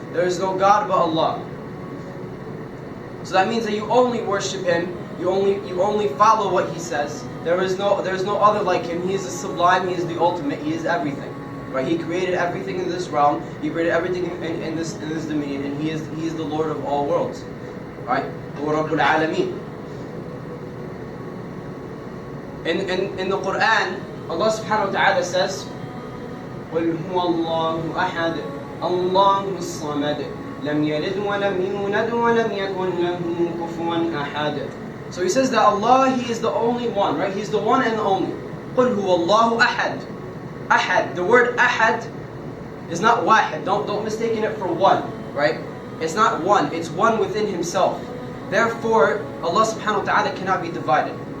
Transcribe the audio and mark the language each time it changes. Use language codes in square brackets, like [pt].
[en] There is no God but Allah. So that means that you only worship Him, you only follow what He says. There is no other like Him. He is the sublime, He is the ultimate, He is everything. Right? He created everything in this realm, He created everything in this dominion, and He is the Lord of all worlds. Right? Rabbul Alameen. In the Quran, Allah subhanahu wa ta'ala says, [ar] قُلْ هُوَ اللَّهُ أَحَدٌ اللَّهُ الصَّمَدُ لَمْ يَلِدْ وَلَمْ يُولَدْ وَلَمْ يَكُنْ لَهُ كُفُوًا أَحَدٌ. [en] So he says that Allah, He is the only one, right? He's the one and the only. [ar] قُلْ هُوَ اللَّهُ أَحَدٌ. [en] Ahad, the word ahad is not wahid. Don't mistake it for one, right? It's not one, it's one within Himself. Therefore, Allah subhanahu wa ta'ala cannot be divided.